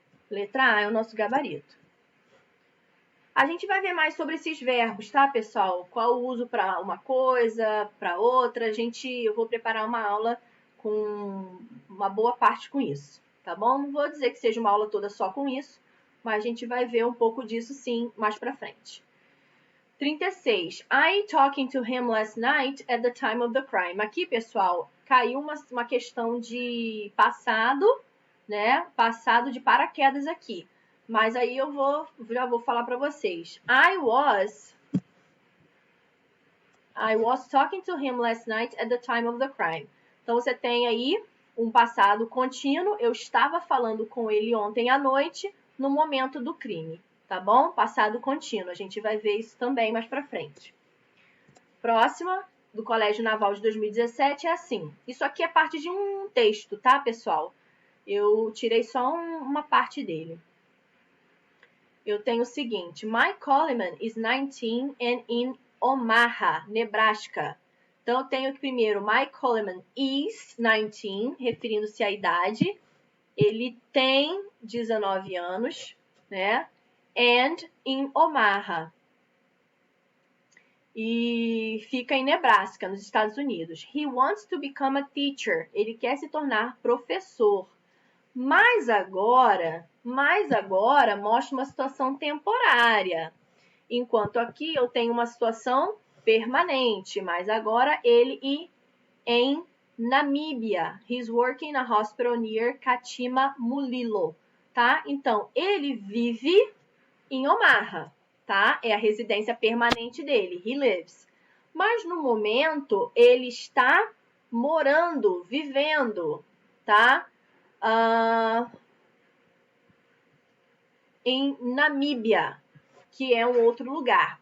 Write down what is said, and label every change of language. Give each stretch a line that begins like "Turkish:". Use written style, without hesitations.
Portuguese: Letra A é o nosso gabarito. A gente vai ver mais sobre esses verbos, tá, pessoal? Qual o uso para uma coisa, para outra. Eu vou preparar uma aula com uma boa parte com isso, tá bom? Não vou dizer que seja uma aula toda só com isso, mas a gente vai ver um pouco disso, sim, mais para frente. 36.
English: I talking to him last night at the time of the crime.
Portuguese: Aqui, pessoal, caiu uma questão de passado, né? Passado de paraquedas aqui. Mas aí já vou falar para vocês.
English: I was talking to him last night at the time of the crime.
Portuguese: Então, você tem aí um passado contínuo. Eu estava falando com ele ontem à noite, no momento do crime. Tá bom? Passado contínuo. A gente vai ver isso também mais pra frente. Próxima, do Colégio Naval de 2017, é assim. Isso aqui é parte de um texto, tá, pessoal? Eu tirei só uma parte dele. Eu tenho o seguinte.
English: Mike Coleman is 19 and in Omaha, Nebraska.
Portuguese: Então, eu tenho aqui primeiro,
English: Mike Coleman is 19,
Portuguese: referindo-se à idade. Ele tem 19 anos, né?
English: And in Omaha.
Portuguese: E fica em Nebraska, nos Estados Unidos.
English: He wants to become a teacher.
Portuguese: Ele quer se tornar professor. Mas agora mostra uma situação temporária. Enquanto aqui eu tenho uma situação permanente. Mas agora ele em Namíbia.
English: He's working in a hospital near Katima Mulilo.
Portuguese: Tá? Então, ele vive em Omaha. Tá? É a residência permanente dele.
English: He lives.
Portuguese: Mas no momento ele está morando, vivendo, tá? Em Namíbia, que é um outro lugar.